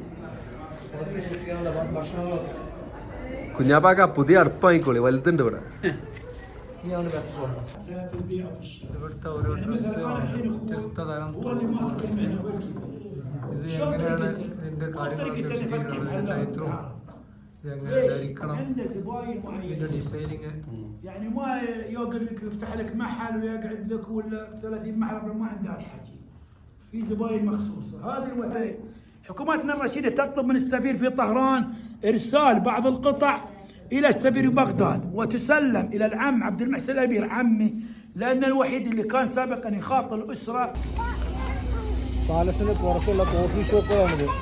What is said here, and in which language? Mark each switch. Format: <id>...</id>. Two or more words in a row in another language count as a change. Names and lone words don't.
<ml>ഉണക്കി സൂക്ഷിക്കാനുള്ള ഭക്ഷണങ്ങളൊക്കെ. കുഞ്ഞാപ്പാക്ക പുതിയ അടുപ്പായിക്കോളി, വലുതുണ്ട് ഇവിടെ. ഇവിടുത്തെ ഓരോ ഡ്രസ്സ് വ്യത്യസ്ത തരം. ഇത് എങ്ങനെയാണ് ഇതിന്റെ ഇതിന്റെ കാര്യങ്ങളൊക്കെ</ml> <ar>طريقة اللي</ar> <ml>വിശദീകരിക്കണം.</ml> <ar>يفكر</ar> <ml>ഇതിന്റെ</ml> <ar>على</ar> <ml>ചരിത്രവും</ml> <ar>العرب.</ar> <ml>ഇതെങ്ങനെ</ml> <ar>ليش؟</ar> <ml>ധരിക്കണം,</ml> <ar>عنده زباين</ar> <ml>ഇതിന്റെ</ml> <ar>معينين</ar> <ml>ഡിസൈനിങ്.</ml> <ar>يعني ما يقعد لك يفتح لك محل ويقعد لك ولا 30 محل ما عنده هالحكي. في زباين مخصوصه، هذه الوثائق. حكومتنا الرشيده تطلب من السفير في طهران ارسال بعض القطع الى السفير بغداد وتسلم الى العم عبد المحسن الامير عمي، لانه الوحيد اللي كان سابقا يخاطب الاسره.</ar> <ml>പാലസിന് പുറത്തുള്ള കോഫി ഷോപ്പുകളാണിത്.</ml>